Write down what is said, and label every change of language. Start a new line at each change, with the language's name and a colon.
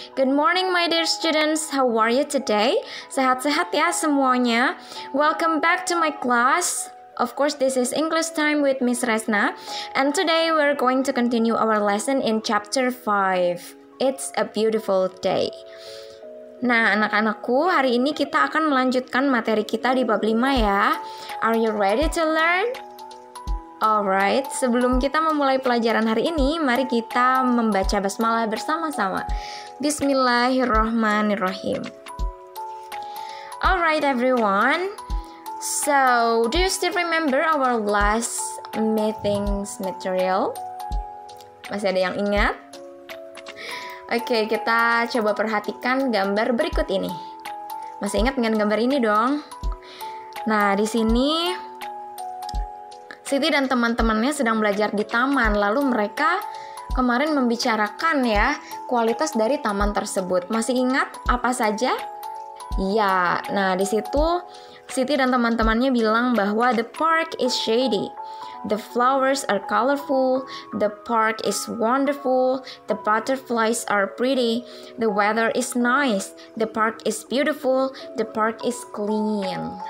English: Good morning my dear students, how are you today?
Indonesian: Sehat-sehat ya semuanya.
English: Welcome back to my class. Of course, this is English time with Miss Resna. And today we're going to continue our lesson in chapter 5. It's a beautiful day.
Indonesian: Nah, anak-anakku, hari ini kita akan melanjutkan materi kita di bab 5 ya.
English: Are you ready to learn?
Indonesian: Alright, sebelum kita memulai pelajaran hari ini, mari kita membaca basmalah bersama-sama.
Arabic: Bismillahirrahmanirrahim.
English: Alright everyone, so do you still remember our last meetings material?
Indonesian: Masih ada yang ingat? Oke, kita coba perhatikan gambar berikut ini. Masih ingat dengan gambar ini dong? Nah, di sini Siti dan teman-temannya sedang belajar di taman, lalu mereka kemarin membicarakan ya kualitas dari taman tersebut. Masih ingat apa saja? Ya, nah di situ Siti dan teman-temannya bilang bahwa
English: the park is shady, the flowers are colorful, the park is wonderful, the butterflies are pretty, the weather is nice, the park is beautiful, the park is clean.